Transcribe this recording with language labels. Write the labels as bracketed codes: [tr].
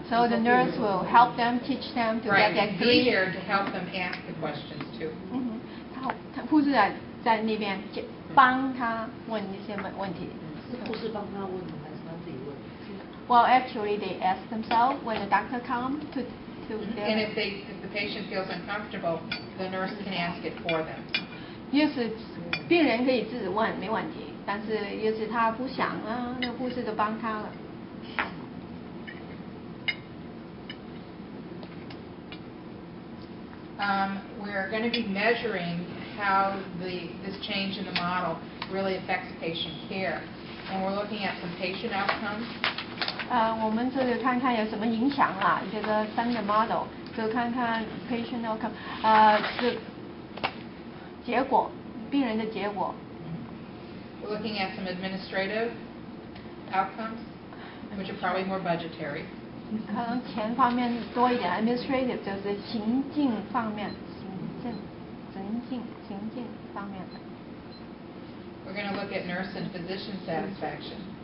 [en] So the nurse will help them, teach them to get that be here to help them ask the questions too. [zh] 护士在那边帮他问一些问题。是护士帮他问的，还是他自己问？ [en] Well, actually, they ask themselves when the doctor comes to And if the patient feels uncomfortable, the nurse can ask it for them. [zh] 要是病人可以自己问没问题，但是要是他不想啊，那护士就帮他了。 [en] We're going to be measuring how this change in the model really affects patient care, and we're looking at some patient outcomes. [zh] 我们这个看看有什么影响啦，这个新的 model 就看看 patient outcome， 这结果，病人的结果。 [en] We're looking at some administrative outcomes, which are probably more budgetary. [zh] 可能钱方面多一点 ，administrative 就是行政方面，行政方面的。 [en] We're going to look at nurse and physician satisfaction.